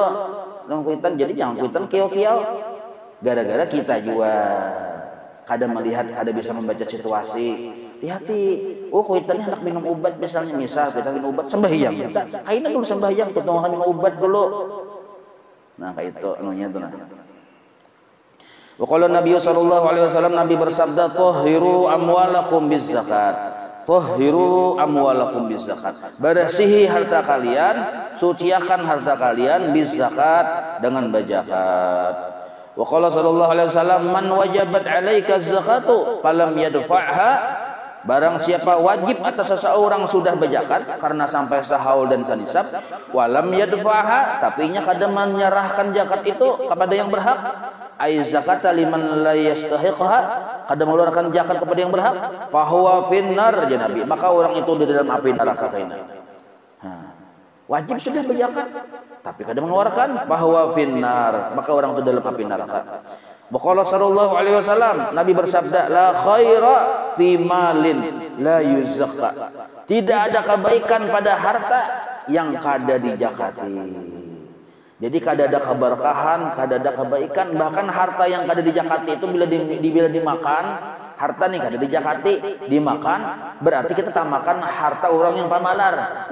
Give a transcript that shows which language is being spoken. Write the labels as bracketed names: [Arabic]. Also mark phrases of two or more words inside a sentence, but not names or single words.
[Banjar] Nang kuitan, jadi jangan kuitan kiau-kiau. Gara-gara kita juga kada melihat, kada bisa membaca situasi. Hati-hati. Oh, kuitannya hendak minum obat misalnya, kita minum obat sembahyang. Kita kaina dulu sembahyang, tuh minum obat dulu. Nah, kayak itu anunya tuh nah. [Arabic] وقال النبي صلى الله عليه وسلم, [Banjar] Nabi bersabda, [Arabic] "طهروا أموالكم بالزكاة." طهروا أموالكم بالزكاة. [Banjar] Bersihi harta kalian, suciakan harta kalian bizzakat dengan berzakat. [Arabic] وقال صلى الله عليه وسلم من وجبت عليك الزكاة فلم يدفعها." [Banjar] Barang siapa wajib atas seseorang sudah berzakat karena sampai sahaul dan sanisab, [Arabic] ولم يدفعها, [Banjar] tapi nya kada menyerahkan zakat itu kepada yang berhak, [Arabic] أي زكاة لمن لا يستحقها, [Banjar] kada mengeluarkan zakat kepada yang berhak, [Arabic] فهو في النار يا نبي, [Banjar] maka orang itu di dalam api neraka kaina. Wajib sudah berzakat tapi kada mengeluarkan, [Arabic] فهو في النار, [Banjar] maka orang itu dalam api neraka. [Arabic] وقال صلى الله عليه وسلم, [Banjar] Nabi bersabda, [Arabic] لا خير في مال لا يزكى. [Banjar] Tidak ada kebaikan pada harta yang kada dijakati. Jadi kada ada keberkahan, kada ada kebaikan, bahkan harta yang kada dijakati itu bila dimakan, harta nih kada dijakati, dimakan, berarti kita tamakan harta orang yang pamalar.